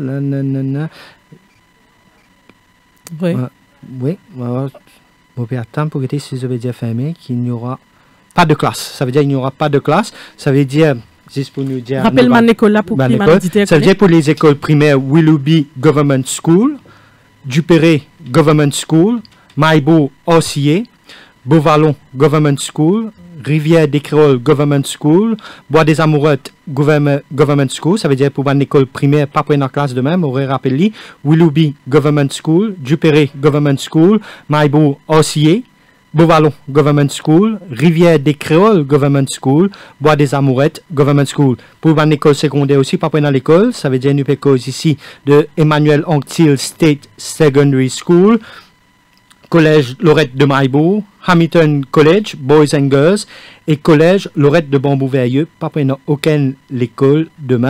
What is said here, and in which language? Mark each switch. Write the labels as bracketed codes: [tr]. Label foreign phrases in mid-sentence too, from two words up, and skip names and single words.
[fr] Oui. Oui, on peut attendre pour que si je veux dire fermé, qu'il n'y aura pas de classe. Ça veut dire qu'il n'y aura pas de classe. Ça veut dire. Juste pour nous dire. Rappelle-moi l'école là pour qui ça veut dire pour les écoles primaires Willoughby Government School, Dupéré Government School, Maïbo Orsier, Beauvallon Government School, Rivière des Créoles Government School, Bois des Amourettes Government School, ça veut dire pour une école primaire, pas pour une classe de même, aurait rappelé, Willoughby Government School, Dupéré Government School, Maïbo Orsier, Beauvallon Government School, Rivière des Créoles Government School, Bois des Amourettes Government School. Pour une école secondaire aussi, pas pour une école, ça veut dire une école ici de Emmanuel Anctil State Secondary School, Collège Lorette de Maïbo, Hamilton College, Boys and Girls, et Collège Lorette de Bambou-Veilleux, pas pour aucune école demain.